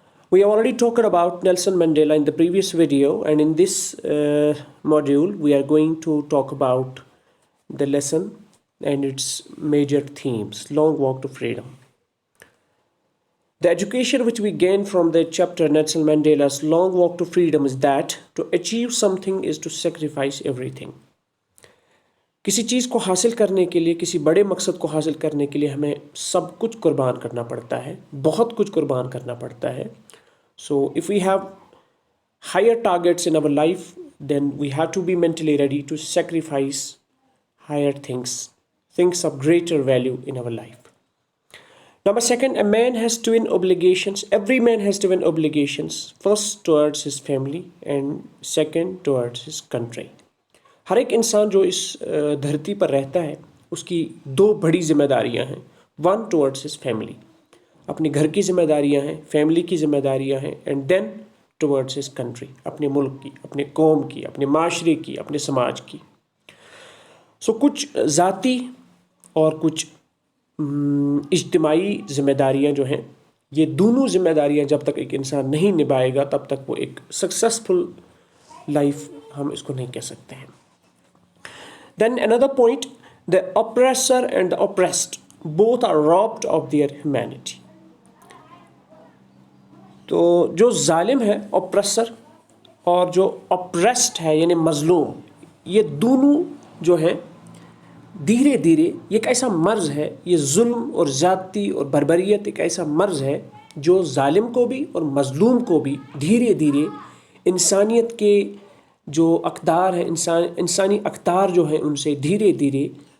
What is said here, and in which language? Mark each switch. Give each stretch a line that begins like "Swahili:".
English: We already talked about Nelson Mandela in the previous video, and in this module we are going to talk about the lesson and its major themes. Long Walk to Freedom. The education which we gain from the chapter Nelson Mandela's Long Walk to Freedom is that to achieve something is to sacrifice everything.
Hindi: किसी चीज़ को हासिल करने के लिए, किसी बड़े मकसद को हासिल करने के लिए हमें सब कुछ कुर्बान करना पड़ता है, बहुत कुछ कुर्बान करना पड़ता है.
English: So if we have higher targets in our life, then we have to be mentally ready to sacrifice higher things of greater value in our life. Number second, a man has twin obligations. Every man has twin obligations. First towards his family and second towards his country.
Hindi: हर एक इंसान जो इस धरती पर रहता है उसकी दो बड़ी जिम्मेदारियां हैं.
English: one towards his family,
Hindi: अपने घर की जिम्मेदारियां हैं, फैमिली की जिम्मेदारियां हैं,
English: and then towards his country,
Hindi: अपने मुल्क की, अपने कौम की, अपने माशरे की, अपने समाज की. सो कुछ ज़ाती और कुछ इज्तिमाई जिम्मेदारियां जो हैं, ये दोनों जिम्मेदारियां जब तक एक इंसान नहीं निभाएगा तब तक वो एक सक्सेसफुल लाइफ हम इसको नहीं कह सकते हैं.
English: Then another point, the oppressor and the oppressed both are robbed of their humanity.
Hindi: तो जो जालिम है ऑप्रेसर और जो ऑप्रेस्ड है यानी मजलूम, ये दोनों जो हैं धीरे धीरे ये एक ऐसा मर्ज़ है, ये जुल्म और ज़्यादती और बर्बरियत एक ऐसा मर्ज़ है जो जालिम को भी और मजलूम को भी धीरे धीरे इंसानियत के जो अक़दार है, इंसानी अक़दार जो हैं उनसे धीरे धीरे